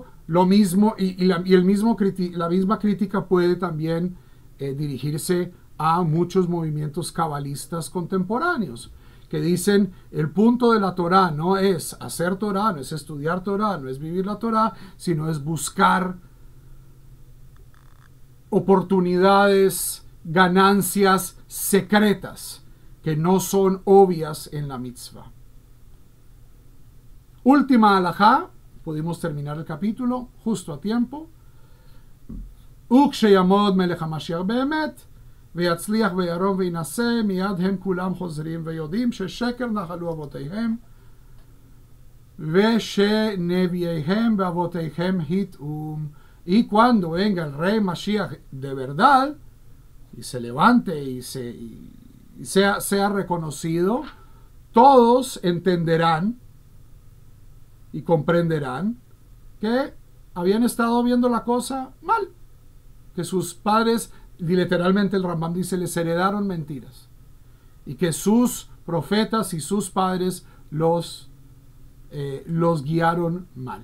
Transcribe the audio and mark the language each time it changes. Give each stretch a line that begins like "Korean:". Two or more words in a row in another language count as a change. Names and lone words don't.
Spanish: Lo mismo, la misma crítica puede también dirigirse a muchos movimientos cabalistas contemporáneos, que dicen el punto de la Torah no es hacer Torah, no es estudiar Torah, no es vivir la Torah, sino es buscar oportunidades, ganancias secretas que no son obvias en la mitzvah. Última halajá, pudimos terminar el capítulo justo a tiempo.
Hebrew: וכשיעמוד מלך המשיח באמת ויצליח וירום וינשא מיד הם כולם חוזרים ויודעים ששקר נחלו אבותיהם ושנביאיהם ואבותיהם הטעו.
Spanish: Y cuando venga el rey Mashiach de verdad y se levante y sea reconocido, todos entenderán y comprenderán que habían estado viendo la cosa mal, que sus padres, literalmente el Rambam dice, les heredaron mentiras, y que sus profetas y sus padres los guiaron mal.